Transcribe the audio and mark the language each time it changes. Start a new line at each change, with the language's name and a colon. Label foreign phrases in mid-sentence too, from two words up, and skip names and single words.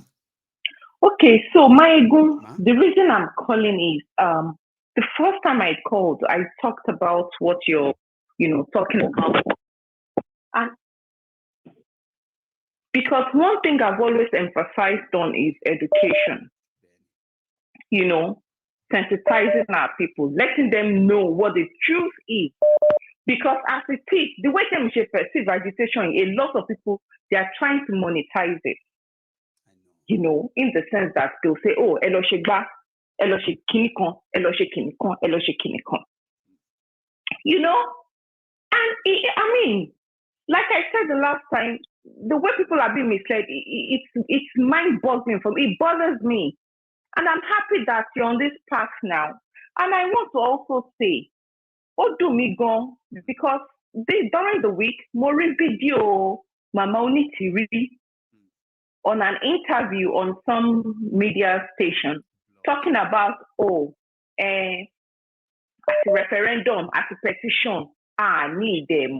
English: Okay, so the reason I'm calling is the first time I called, I talked about what you're talking about, and because one thing I've always emphasized on is education. Sensitizing our people, letting them know what the truth is. Because as it is, the way they perceive agitation, a lot of people, they are trying to monetize it. In the sense that they'll say,
Yoruba: oh, elo shegba, elo shekinikon, elo shekinikon, elo shekinikon.
English: And like I said the last time, the way people are being misled, it's mind-boggling for me. It bothers me. And I'm happy that you're on this path now. And I want to also say, because during the week, more video, Mama Onitiri, on an interview on some media station, talking about, at a referendum, at a petition, I need them.